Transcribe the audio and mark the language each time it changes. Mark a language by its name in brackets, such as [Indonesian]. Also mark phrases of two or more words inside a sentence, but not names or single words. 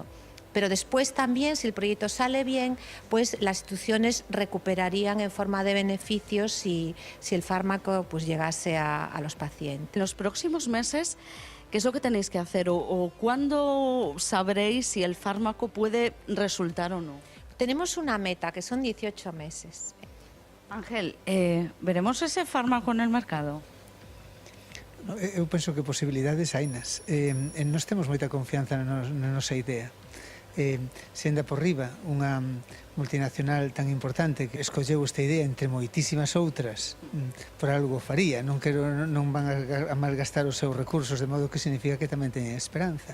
[Spanish] Pero después también, si el proyecto sale bien, pues las instituciones recuperarían en forma de beneficios si el fármaco pues llegase a los pacientes. En los próximos meses, ¿qué es lo que tenéis que hacer o cuándo sabréis si el fármaco puede resultar o no? Tenemos una meta, que son 18 meses. Ángel, ¿veremos ese fármaco en el mercado? [Galician] Eu penso que posibilidades hainas. Nós temos moita confianza na nosa idea. Se anda por riba unha multinacional tan importante que escolleu esta idea entre moitísimas outras, por algo faría, non van a malgastar os seus recursos, de modo que significa que tamén teñen esperanza.